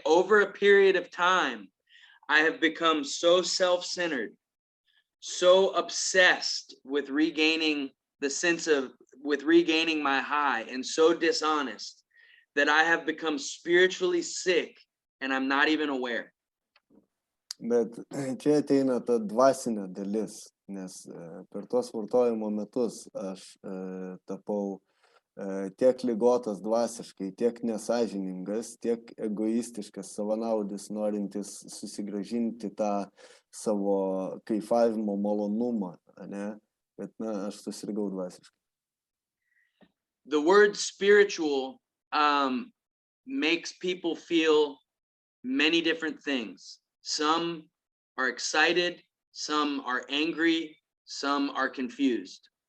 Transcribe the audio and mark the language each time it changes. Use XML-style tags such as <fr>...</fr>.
<en>Over a period of time, I have become so self-centered, so obsessed with regaining my high, and so dishonest that I have become spiritually sick and I'm not even aware.</en> <lt>Bet čia ateina ta dvasinė dalis, nes per tuos vartojimo metus aš tapau tiek ligotas dvasiškai, tiek nesąžiningas, tiek egoistiškas, savanaudis, norintis susigrąžinti tą savo kaifavimo malonumą, ne? Bet aš susirgau dvasiškai.</lt> <en>The word spiritual makes people feel many different things. Some are excited, some are angry, some are confused.</en>